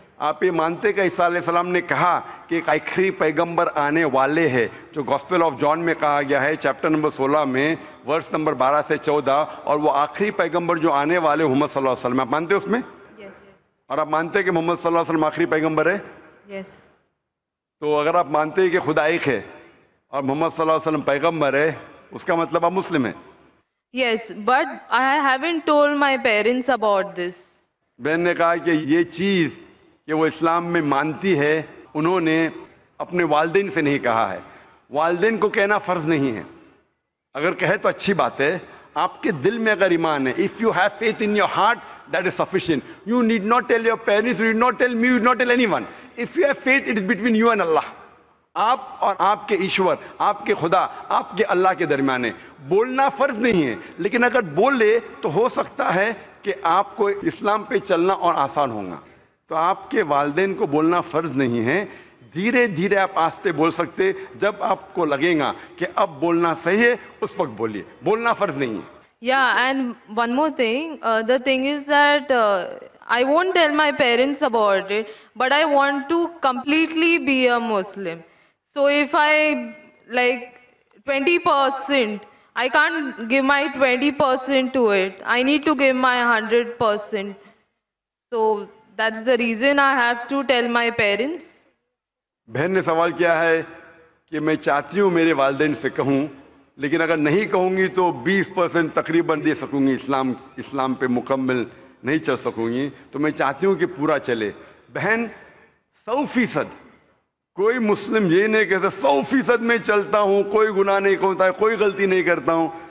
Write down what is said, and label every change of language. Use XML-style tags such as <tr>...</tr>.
<ur>آپ یہ مانتے کہ عیسیٰ علیہ السلام نے کہا کہ ایک آخری پیغمبر آنے والے ہیں, جو گاسپل آف جان میں کہا گیا ہے چیپٹر نمبر 16 میں ورس نمبر 12 سے 14, اور وہ آخری پیغمبر جو آنے والے محمد صلی اللہ علیہ وسلم, آپ مانتے اس میں؟</ur> <en>Yes.</en> <ur>اور آپ مانتے ہیں کہ محمد صلی اللہ علیہ وسلم آخری پیغمبر ہے؟</ur> <en>Yes.</en> <ur>تو اگر آپ مانتے ہیں کہ خدا ایک ہے اور محمد صلی اللہ علیہ وسلم پیغمبر ہے, اس کا مطلب آپ مسلم ہیں.</ur> <en>Yes, but I haven't told my parents about this.</en> <ur>بہن نے کہا کہ یہ چیز کہ وہ اسلام میں مانتی ہے, انہوں نے اپنے والدین سے نہیں کہا ہے. والدین کو کہنا فرض نہیں ہے, اگر کہے تو اچھی بات ہے. آپ کے دل میں اگر ایمان ہے,</ur> <en>if you have faith in your heart, that is sufficient. You need not tell your parents, you need not tell me, you need not tell anyone. If you have faith, it is between you and Allah.</en> <ur>آپ اور آپ کے ایشور, آپ کے خدا, آپ کے اللہ کے درمیان ہے. بولنا فرض نہیں ہے, لیکن اگر بول لے تو ہو سکتا ہے کہ آپ کو اسلام پہ چلنا اور آسان ہوگا. تو آپ کے والدین کو بولنا فرض نہیں ہے, دھیرے دھیرے آپ آہستہ بول سکتے. جب آپ کو لگے گا کہ اب بولنا صحیح ہے, اس وقت بولیے, بولنا فرض نہیں ہے.</ur> <en>Yeah, and one more thing. The thing is that I won't tell my parents about it, but I want to completely be a Muslim. So if I like 20%, I can't give my 20% to it. I need to give my 100%. So that's the reason I have to tell my parents.</en> <ur>بہن نے سوال کیا ہے کہ میں چاہتی ہوں میرے والدین سے کہوں, لیکن اگر نہیں کہوں گی تو 20% تقریباً دے سکوں گی, اسلام پہ مکمل نہیں چل سکوں گی. تو میں چاہتی ہوں کہ پورا چلے. بہن 100%, کوئی مسلم یہ نہیں کہتا 100% میں چلتا ہوں, کوئی گناہ نہیں کرتا ہے, کوئی غلطی نہیں کرتا ہوں.</ur>